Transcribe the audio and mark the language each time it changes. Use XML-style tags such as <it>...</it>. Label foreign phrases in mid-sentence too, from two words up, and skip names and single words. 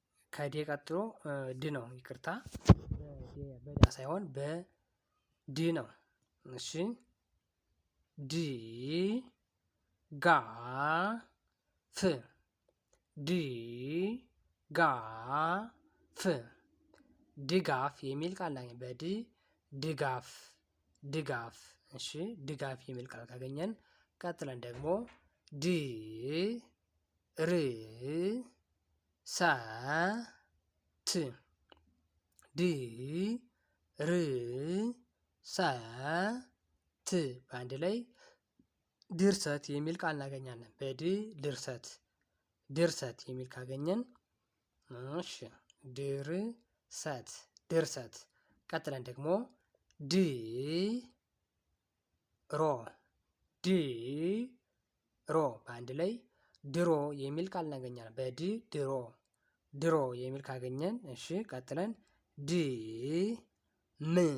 <am>ከዴ ቀጥሎ ድ ነው። ይቅርታ በዳ ሳይሆን በድ ነው። እሺ ድ ጋ ፍ ድ ጋ ፍ ድጋፍ የሚል ቃል እናገኛለን። በድ ድጋፍ ድጋፍ። እሺ ድጋፍ የሚል ቃል ካገኘን ቀጥለን ደግሞ ድ ር ሰ ት ድ ር ሰ ት በአንድ ላይ ድርሰት የሚል ቃል እናገኛለን። በድ ድርሰት ድርሰት የሚል ካገኘን እሺ ድርሰት ድርሰት። ቀጥለን ደግሞ ድ ሮ ድ ሮ በአንድ ላይ ድሮ የሚል ቃል እናገኛለን። በድ ድሮ ድሮ የሚል ካገኘን እሺ ቀጥለን ድ ም</am>